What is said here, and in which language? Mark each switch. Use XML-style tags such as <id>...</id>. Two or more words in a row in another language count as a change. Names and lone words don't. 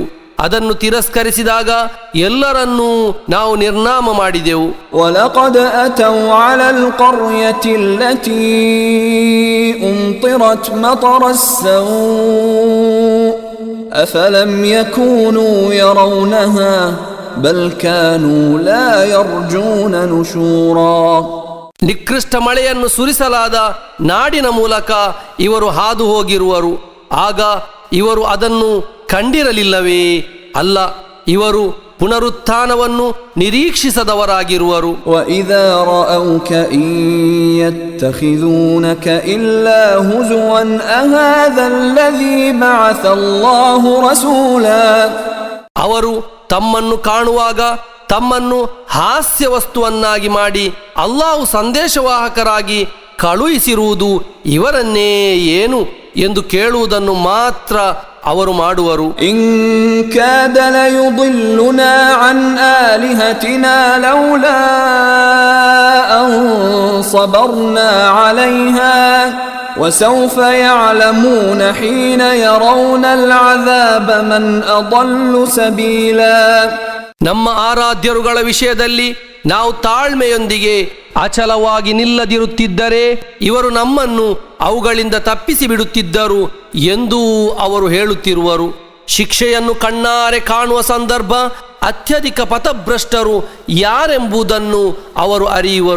<kn>ಅದನ್ನು ತಿರಸ್ಕರಿಸಿದಾಗ ಎಲ್ಲರನ್ನೂ ನಾವು ನಿರ್ನಾಮ ಮಾಡಿದೆವು.</kn> <ar>وَلَقَدْ أَتَوْا عَلَى الْقَرْيَةِ الَّتِي أُمْطِرَتْ مَطَرَ السَّوْءِ أَفَلَمْ يَكُونُوا يَرَوْنَهَا بَلْ كَانُوا لَا يَرْجُونَ نُشُورًا.</ar> <kn>ನಿಕೃಷ್ಟ ಮಳೆಯನ್ನು ಸುರಿಸಲಾದ ನಾಡಿನ ಮೂಲಕ ಇವರು ಹಾದು ಹೋಗಿರುವರು. ಆಗ ಇವರು ಅದನ್ನು ಕಂಡಿರಲಿಲ್ಲವೇ? ಅಲ್ಲ, ಇವರು ಪುನರುತ್ಥಾನವನ್ನು ನಿರೀಕ್ಷಿಸದವರಾಗಿರುವರು.</kn> <ar>وَإِذَا رَأَوْكَ إِن يَتَّخِذُونَكَ إِلَّا هُزُوًا أَهَذَا الَّذِي بَعَثَ اللَّهُ رَسُولًا.</ar> <kn>ಅವರು ತಮ್ಮನ್ನು ಕಾಣುವಾಗ ತಮ್ಮನ್ನು ಹಾಸ್ಯ ವಸ್ತುವನ್ನಾಗಿ ಮಾಡಿ ಅಲ್ಲಾಹು ಸಂದೇಶವಾಹಕರಾಗಿ ಕಳುಹಿಸಿರುವುದು ಇವರನ್ನೇ ಏನು ಎಂದು ಕೇಳುವುದನ್ನು ಮಾತ್ರ ಅವರು ಮಾಡುವರು.</kn> <ar>إن كاد ليضلنا عن آلهتنا لولا أن صبرنا عليها وسوف يعلمون حين يرون العذاب من أضل سبيلا.</ar> <kn>ನಮ್ಮ ಆರಾಧ್ಯರುಗಳ ವಿಷಯದಲ್ಲಿ ನಾವು ತಾಳ್ಮೆಯೊಂದಿಗೆ ಅಚಲವಾಗಿ ನಿಲ್ಲದಿರುತ್ತಿದ್ದರೆ ಇವರು ನಮ್ಮನ್ನು ಅವುಗಳಿಂದ ತಪ್ಪಿಸಿ ಬಿಡುತ್ತಿದ್ದರು ಎಂದು ಅವರು ಹೇಳುತ್ತಿರುವರು. ಶಿಕ್ಷೆಯನ್ನು ಕಣ್ಣಾರೆ ಕಾಣುವ ಸಂದರ್ಭ ಅತ್ಯಧಿಕ ಪಥಭ್ರಷ್ಟರು ಯಾರೆಂಬುದನ್ನು ಅವರು ಅರಿಯುವರು.</kn>